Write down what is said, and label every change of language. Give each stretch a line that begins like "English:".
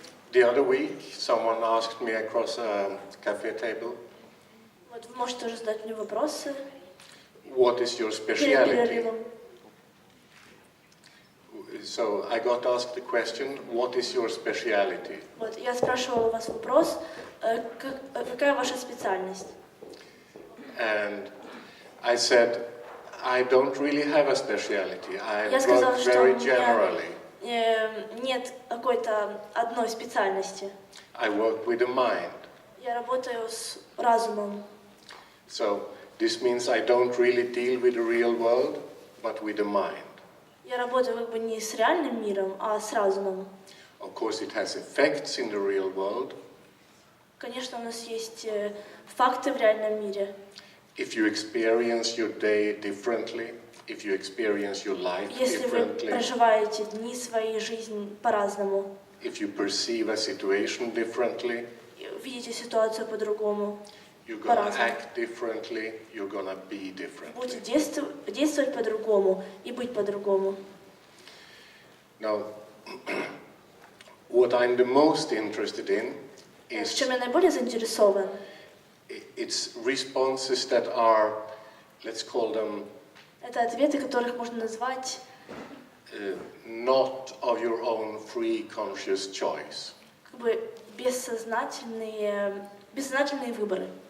English: The other week, someone asked me across a cafe table,
Russian: Вот вы можете тоже задать мне вопросы.
English: What is your speciality? So I got asked the question, what is your speciality?
Russian: Вот, я спрашивала у вас вопрос, какая ваша специальность?
English: And I said, I don't really have a speciality. I
Russian: Я сказала,
English: work
Russian: что
English: very
Russian: у
English: generally.
Russian: меня нет какой-то одной специальности.
English: I work with the mind.
Russian: Я работаю с разумом.
English: So this means I don't really deal with the real world, but with the mind.
Russian: Я работаю как бы не с реальным миром, а с разумом.
English: Of course, it has effects in the real world.
Russian: Конечно, у нас есть факты в реальном мире.
English: If you experience your day differently, if you experience your life
Russian: Если вы
English: differently,
Russian: проживаете дни своей жизни по-разному,
English: if you perceive a situation differently,
Russian: видите ситуацию по-другому,
English: you're gonna act differently, you're gonna be differently.
Russian: будете действовать по-другому и быть по-другому.
English: Now, what I'm the most interested in
Russian: В
English: is
Russian: чем я наиболее заинтересован?
English: it's responses that are, let's call them,
Russian: Это ответы, которых можно назвать
English: not of your own free conscious choice.
Russian: как бы бессознательные выборы.